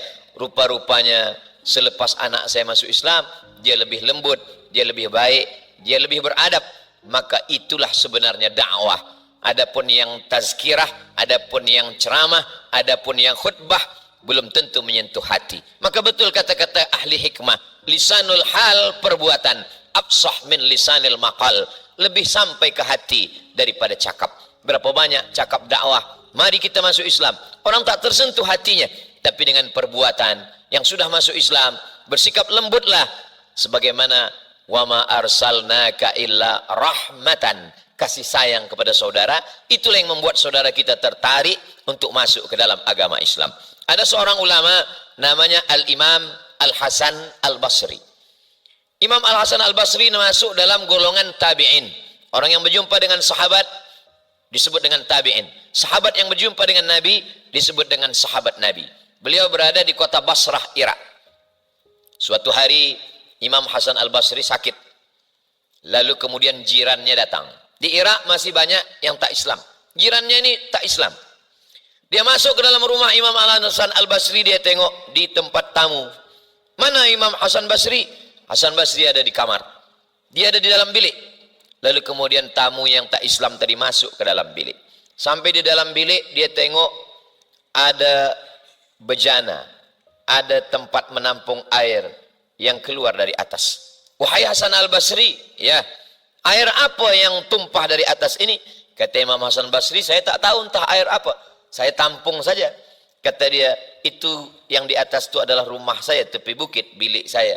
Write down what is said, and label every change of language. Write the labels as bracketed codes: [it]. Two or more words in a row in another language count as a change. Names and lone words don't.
[ms] Rupa-rupanya selepas anak saya masuk Islam, dia lebih lembut, dia lebih baik, dia lebih beradab. Maka itulah sebenarnya dakwah. Adapun yang tazkirah, adapun yang ceramah, adapun yang khutbah, belum tentu menyentuh hati. Maka betul kata-kata ahli hikmah, [ar] لسان الحال [ms] perbuatan [ar] أفصح من لسان المقال, [ms] lebih sampai ke hati daripada cakap. Berapa banyak cakap dakwah, mari kita masuk Islam, orang tak tersentuh hatinya, tapi dengan perbuatan yang sudah masuk Islam, bersikap lembutlah sebagaimana [ar] وما أرسلناك إلا رحمة, [ms] kasih sayang kepada saudara. Itulah yang membuat saudara kita tertarik untuk masuk ke dalam agama Islam. Ada seorang ulama namanya Al-Imam Al-Hasan Al-Basri. Imam Al-Hasan Al-Basri masuk dalam golongan tabi'in. Orang yang berjumpa dengan sahabat disebut dengan tabi'in. Sahabat yang berjumpa dengan Nabi disebut dengan sahabat Nabi. Beliau berada di kota Basrah, Irak. Suatu hari Imam Hasan Al-Basri sakit. Lalu kemudian jirannya datang. Di Irak masih banyak yang tak Islam. Jirannya ini tak Islam. Dia masuk ke dalam rumah Imam Al-Hasan Al-Basri, dia tengok di tempat tamu. Mana Imam Hasan Basri? Hasan Basri ada di kamar. Dia ada di dalam bilik. Lalu kemudian tamu yang tak Islam tadi masuk ke dalam bilik. Sampai di dalam bilik dia tengok ada bejana, ada tempat menampung air yang keluar dari atas. Wahai Hasan Al-Basri, ya, air apa yang tumpah dari atas ini? Kata Imam Hasan Basri, saya tak tahu entah air apa. Saya tampung saja. Kata dia, itu yang di atas itu adalah rumah saya, tepi bukit, bilik saya.